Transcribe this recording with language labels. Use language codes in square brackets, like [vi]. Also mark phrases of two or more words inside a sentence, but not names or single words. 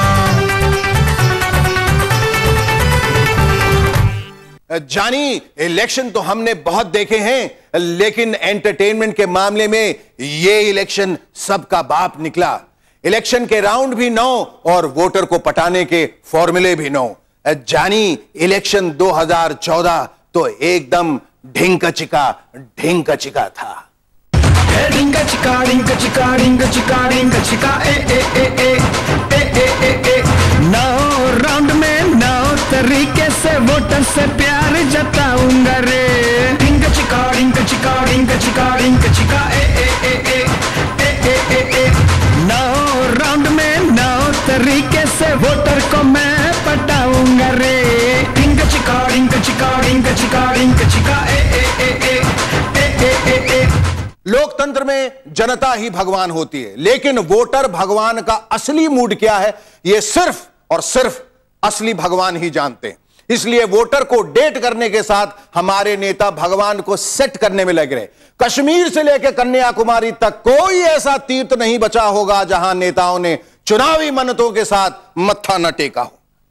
[hi] जानी, इलेक्शन तो हमने बहुत देखे हैं, लेकिन एंटरटेनमेंट के मामले में ये इलेक्शन सबका बाप निकला। इलेक्शन के राउंड भी 9 और वोटर को पटाने के फॉर्मूले भी 9। जानी, इलेक्शन 2014 तो एकदम ढिंका चिका था। डिंगा चिका डिंगा चिका डिंगा चिका डिंगा चिका ए ए ए ए ए ए ए ए 9 राउंड में 9 तरीके से वोटर से प्यार जताऊंगा रे। डिंगा चिका डिंगा चिका डिंगा चिका डिंगा चिका ए ए ए ए ए ए ए ए 9 राउंड में 9 तरीके से वोटर को मैं पटाऊंगा रे। डिंगा चिका डिंगा चिका डिंगा चिका डिंगा चिका ए ए ए ए ए ए ए ए। लोकतंत्र में जनता ही भगवान होती है, लेकिन वोटर भगवान का असली मूड क्या है यह सिर्फ और सिर्फ असली भगवान ही जानते हैं। इसलिए वोटर को डेट करने के साथ हमारे नेता भगवान को सेट करने में लग रहे। कश्मीर से लेकर कन्याकुमारी तक कोई ऐसा तीर्थ नहीं बचा होगा जहां नेताओं ने चुनावी मन्नतों के साथ मत्था न टेका हो।